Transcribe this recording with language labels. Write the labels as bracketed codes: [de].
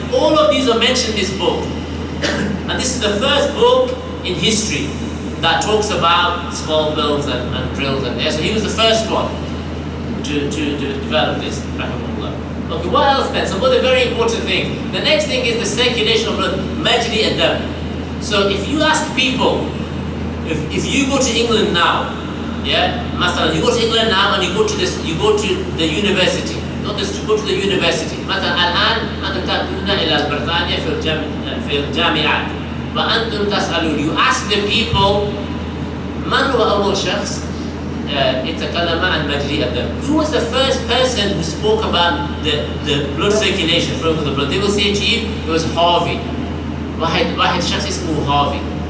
[en] All of these are mentioned in this book. And this is the first book in history that talks about scalpels and drills and there. So he was the first one to develop this, rahimahullah. Okay, what else then? Some other very important things. The next thing is the circulation of blood, [ar] majli ad-dam. [en] So if you ask people, if you go to England now, yeah, [ar] مثلا [en] you go to England now and you go to the university, not this, you go to the university. [ar] مثلا الآن أنتم تأتون إلى بريطانيا في الجامعات وأنتم تسألون. [en] You ask the people, [ar] من هو أول شخص يتكلم عن مجري الدم? [en] Who was the first person who spoke about the blood circulation, flow of the blood? They will say to you, it was Harvey. [ar] واحد شخص اسمه Harvey.